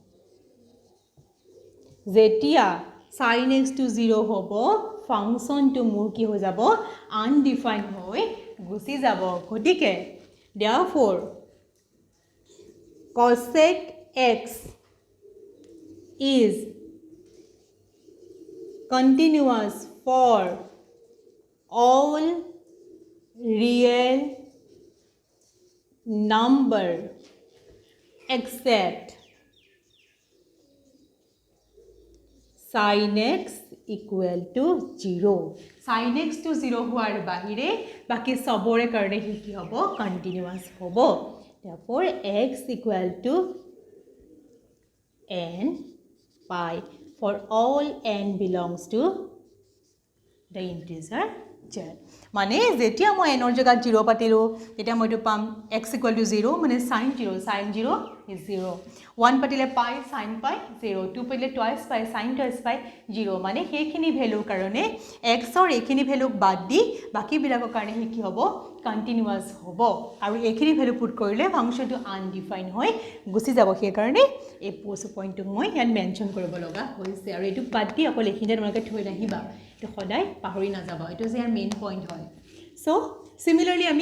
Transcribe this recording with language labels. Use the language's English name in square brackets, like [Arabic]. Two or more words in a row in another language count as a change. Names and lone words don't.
[Assamese] যেতিয়া sin x to 0 হ'ব ফাংচনটো মোৰ কি হৈ যাব আনডিফাইন্ড হৈ গুচি যাব গতিকে therefore [English] cosec x is continuous for all real number except sin x equal to 0. [Assamese] sin x to 0 হোৱাৰ বাহিৰে বাকি সবৰে কাৰণে কি হ'ব কন্টিনিউয়াস হ'ব [English] therefore x equal to n pi for all n belongs to the integer z [Assamese] মানে যেতিয়া মই n ৰ জায়গাত 0 পাতিলো তেতিয়া মই পাম [English] x equal to 0 [Assamese] মানে [English] sin 0 is 0 [Assamese] 1 পাতিলে [English] pi sin pi [Assamese] 0 2 পাতিলে [English] twice pi sin twice pi [Assamese] 0 মানে হেখিনি ভ্যালু কাৰণে x ৰ এখিনি ভ্যালু বাদ দি বাকি বিলাকৰ কাৰণে কি হ'ব কন্টিনিউয়াস হ'ব আৰু এখিনি ভ্যালু পুট কৰিলে ফাংচনটো আনডিফাইন্ড হৈ গুচি যাব সেই কাৰণে এই পইণ্টটো মই ইয়াত মেনশন কৰিব লগা হৈছে আৰু এটো বাদ দি অকল এখিনিতে তোমালোকে থৈ ৰাখিবা তো সদায় পাহৰি না যাবা এটো যে [English] main point [Assamese] হয় [English] so similarly [Assamese] আমি